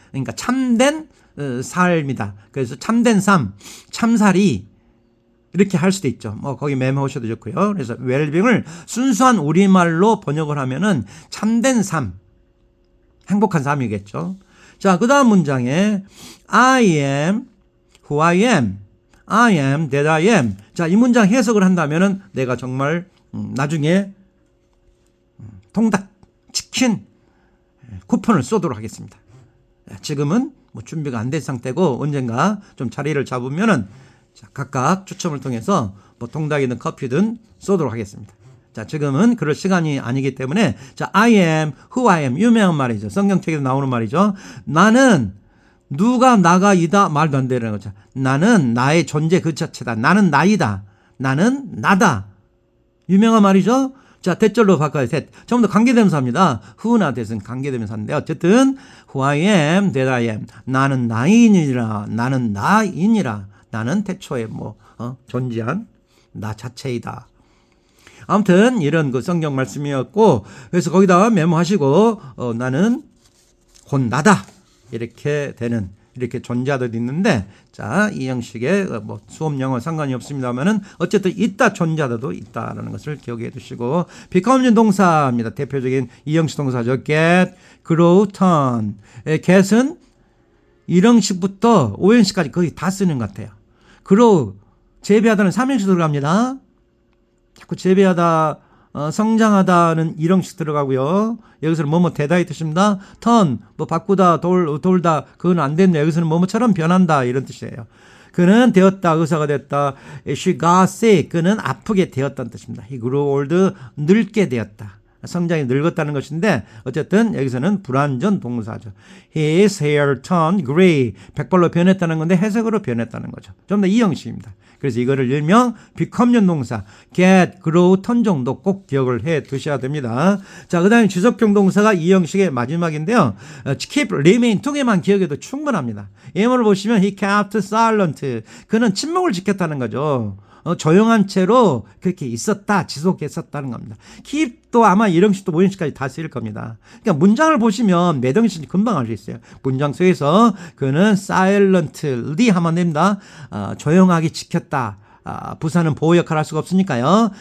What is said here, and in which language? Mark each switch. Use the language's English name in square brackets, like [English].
[Korean] 그러니까 참된 삶이다. 그래서 참된 삶, 참살이 이렇게 할 수도 있죠. 뭐 거기 메모하셔도 좋고요. 그래서 웰빙을 순수한 우리말로 번역을 하면은 참된 삶, 행복한 삶이겠죠. 자, 그 다음 문장에 [English] I am who I am, I am that I am. [Korean] 자, 이 문장 해석을 한다면은 내가 정말 나중에 통닭 치킨 쿠폰을 쏘도록 하겠습니다. 지금은 뭐 준비가 안 된 상태고 언젠가 좀 자리를 잡으면은 자, 각각 추첨을 통해서 뭐 통닭이든 커피든 쏘도록 하겠습니다. 자, 지금은 그럴 시간이 아니기 때문에 자, [English] I am who I am [Korean] 유명한 말이죠. 성경책에도 나오는 말이죠. 나는 누가 나가 이다 말도 안 되는 거죠. 나는 나의 존재 그 자체다. 나는 나이다. 나는 나다. 유명한 말이죠. 자, 대절로 바꿔요. 전부 다 관계대명사입니다. who나 that은 관계대명사인데 어쨌든 [English] who I am, that I am. [Korean] 나는 나인이라. 나는 나인이라. 나는 태초에 존재한 나 자체이다. 아무튼 이런 그 성경 말씀이었고 그래서 거기다가 메모하시고 나는 곧 나다 이렇게 되는 이렇게 존재하듯 있는데 자, 이 형식의 뭐 수업 영어 상관이 없습니다만은 어쨌든 있다 존재하다도 있다라는 것을 기억해 두시고 become 동사입니다. 대표적인 이 형식 동사죠. [English] get, grow, turn. [Korean] get은 1형식부터 5형식까지 거의 다 쓰는 것 같아요. grow, 재배하다는 3형식 들어갑니다. 자꾸 재배하다, 성장하다는 1형식 들어가고요. 여기서는 뭐뭐 되다의 뜻입니다. turn, 뭐 바꾸다, 돌다, 그건 안 됐네. 여기서는 뭐뭐처럼 변한다 이런 뜻이에요. 그는 되었다, 의사가 됐다. [English] She got sick, [Korean] 그는 아프게 되었다는 뜻입니다. [English] He grew old, [Korean] 늙게 되었다. 성장이 늙었다는 것인데 어쨌든 여기서는 불완전 동사죠. [English] His hair turned gray. [Korean] 백발로 변했다는 건데 해석으로 변했다는 거죠. 좀 더 이 형식입니다. 그래서 이거를 일명 become용 동사 get, grow, turn 정도 꼭 기억을 해 두셔야 됩니다. 자, 그 다음에 지속형 동사가 이 형식의 마지막인데요. keep, remain 두 개만 기억해도 충분합니다. 예문을 보시면 [English] he kept silent. [Korean] 그는 침묵을 지켰다는 거죠. 조용한 채로 그렇게 있었다, 지속했었다는 겁니다. keep도 아마 1형식도 5형식까지 다 쓰일 겁니다. 그러니까 문장을 보시면 몇 형식인지 금방 알 수 있어요. 문장 속에서 그는 silently 하면 됩니다. 조용하게 지켰다. 부사는 보호 역할을 할 수가 없으니까요.